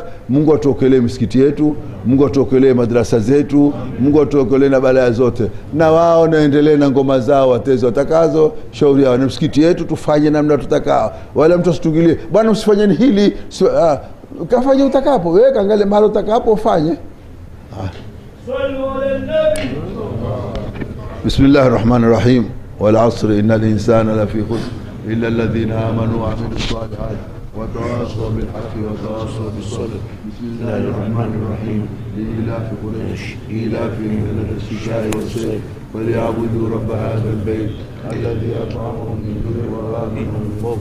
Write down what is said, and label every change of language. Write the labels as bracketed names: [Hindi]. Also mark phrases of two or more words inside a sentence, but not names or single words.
[Swahili] Mungu atuokelee misikiti yetu, Mungu atuokelee madrasa zetu, Mungu atuokelee na balaa zote, na wao naendelee na ngoma zao wateze watakazo, shauri yao, na misikiti yetu tufanye namna tutakao, wala mtu asitungilie bwana msifanyeni hili kafanye utakapo wewe, kaangalia mahali utakapo ufanye. [Arabic] بسم الله الرحمن الرحيم. والعصر إن الإنسان لفي خسر إلا الذين آمنوا وعملوا الصالحات وتواصوا بالحق وتواصوا بالصبر. بسم الله الرحمن الرحيم. لإلاف قريش إيلافهم ليلة الشتاء والصيف فليعبدوا رب هذا البيت الذي أطعمهم من جوع وآمنهم من خوف.